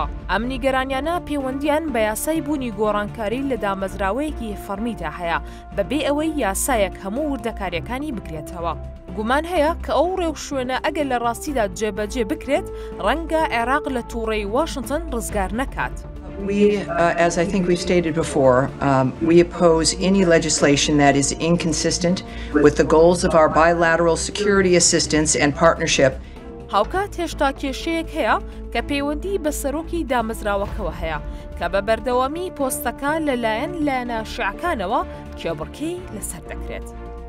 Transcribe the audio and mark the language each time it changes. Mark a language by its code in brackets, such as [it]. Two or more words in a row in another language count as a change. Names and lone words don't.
[ckb] ئەم نیگەرانیانە پەیوەندیان بە یاسای بوونی گۆڕانکاری لە دامەزراوەیەکی فەرمیدا هەیە بەبێ ئەوەی یاسایەک هەموو وردەکاریەکانی بگرێتەوە. گومان هەیە کە ئەو ڕێوشوێنە ئەگەر لە ڕاستیدا جێبەجێ بکرێت ڕەنگە عێراق لە تووڕەی واشنگتن ڕزگار نەکات. [en] We, as I think we've stated before, we oppose any legislation that is inconsistent with the goals of our bilateral security assistance and partnership. [ckb] هاوکات هێشتا کێشەیەک هەیە کە پەیوەندی بە سەرۆکی دامەزراوەکەوە هەیە کە بە بەردەوامی پۆستەکە لەلایەن لایەنە شیعەکانەوە کێبڕکەی لەسەر دەکرێت.